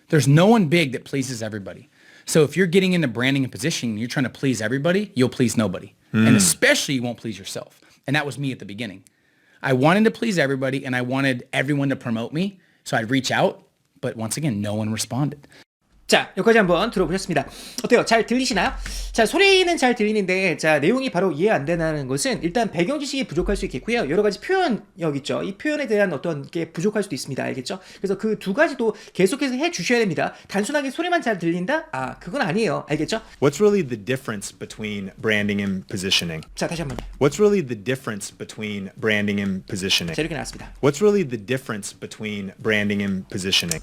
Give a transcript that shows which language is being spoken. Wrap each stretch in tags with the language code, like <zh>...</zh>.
<en>There's no one big that pleases everybody. So if you're getting into branding and positioning, and you're trying to please everybody, you'll please nobody. And especially you won't please yourself. And that was me at the beginning. I wanted to please everybody and I wanted everyone to promote me. So I'd reach out, but once again, no one responded.</en> <ko>자, 여기까지 한번 들어보셨습니다. 어때요? 잘 들리시나요? 자, 소리는 잘 들리는데, 자, 내용이 바로 이해 안 된다는 것은 일단 배경 지식이 부족할 수 있겠고요. 여러 가지 표현력 있죠. 이 표현에 대한 어떤 게 부족할 수도 있습니다. 알겠죠? 그래서 그 두 가지도 계속해서 해 주셔야 됩니다. 단순하게 소리만 잘 들린다? 아, 그건 아니에요. 알겠죠?</ko> <en>What's really the difference between branding and positioning?</en> <ko>자, 다시 한번.</ko> <en>What's really the difference between branding and positioning?</en> <ko>자, 이렇게 나왔습니다.</ko> <en>What's really the difference between branding and positioning?</en>